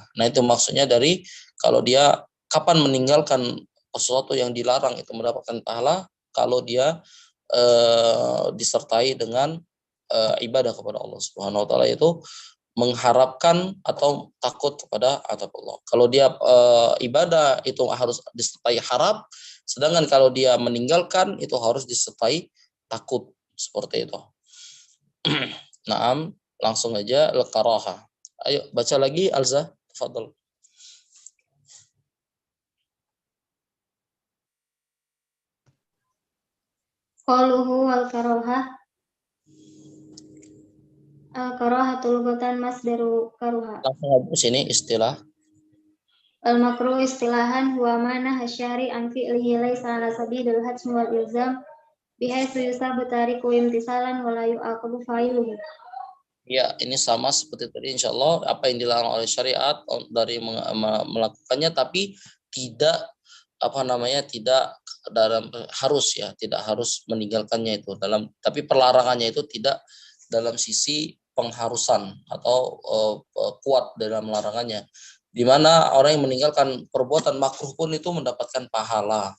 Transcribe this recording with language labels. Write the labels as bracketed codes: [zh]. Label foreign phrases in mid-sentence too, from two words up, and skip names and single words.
[id] Nah, itu maksudnya dari kalau dia kapan meninggalkan sesuatu yang dilarang itu mendapatkan pahala kalau dia disertai dengan ibadah kepada Allah [ar] سبحانه وتعالى, [id] itu mengharapkan atau takut kepada azab Allah. Kalau dia ibadah itu harus disertai harap, sedangkan kalau dia meninggalkan itu harus disertai takut, seperti itu. Naam, langsung aja al-karaha. Ayo baca lagi Alza, tafadhol. [ar] قاله والكراهة كراهة لغة مصدر كره. [id] Langsung aja sini istilah. [ar] المكروه اصطلاحا هو ما نهى الشارع عن فعله ليس على سبيل الحتم والإلزام بحيث يثاب تاركه امتثالا ولا يعاقب فاعله. [id] Ya, ini sama seperti tadi, insyaallah apa yang dilarang oleh syariat dari melakukannya, tapi tidak tidak dalam harus ya, tidak harus meninggalkannya itu tapi pelarangannya itu tidak dalam sisi pengharusan atau kuat dalam larangannya, di mana orang yang meninggalkan perbuatan makruh pun itu mendapatkan pahala.